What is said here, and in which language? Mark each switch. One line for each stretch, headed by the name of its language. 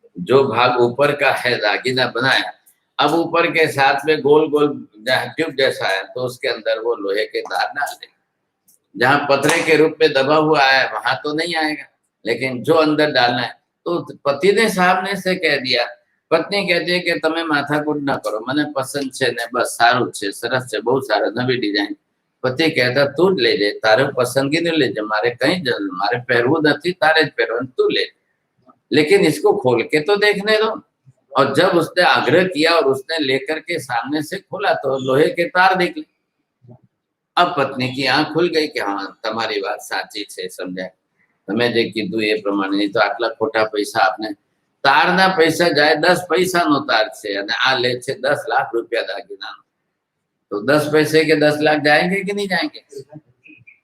Hindi: जो भाग ऊपर का है दागिना बनाया, अब ऊपर के साथ में गोल गोल ट्यूब जैसा है, तो उसके अंदर वो लोहे के तार डाल दे। जहाँ पत्थरे के रूप में दबा हुआ है वहां तो नहीं आएगा, लेकिन जो अंदर डालना है। तो पति ने साहब ने से कह दिया, पत्नी कहती है कि
Gujarati: તમે માથાકૂટ ના કરો, મને પસંદ છે ને બસ સારું છે, સરસ છે, બહુ સારા, નવી ડિઝાઇન। પતિ કહેતા તું જ લેજે, તારે પસંદગીનું લેજે, મારે કઈ મારે પહેરવું નથી, તારે જ પહેરવાનું, તું ले।
Hindi: लेकिन इसको खोल के तो देखने दो। और जब उसने आग्रह किया और उसने लेकर के सामने से खोला तो लोहे के तार निकले। अब पत्नी की आंख खुल गई कि हाँ तुम्हारी बात साची है, समझाए
Gujarati: તમે જે કીધું એ પ્રમાણે, નહીં તો આટલા ખોટા પૈસા આપને તારના પૈસા જાય 10 પૈસાનો તાર છે અને આ લે છે 10 લાખ રૂપિયા દાગીનાનો,
Hindi: तो 10 पैसे के 10 लाख जाएंगे कि नहीं जाएंगे।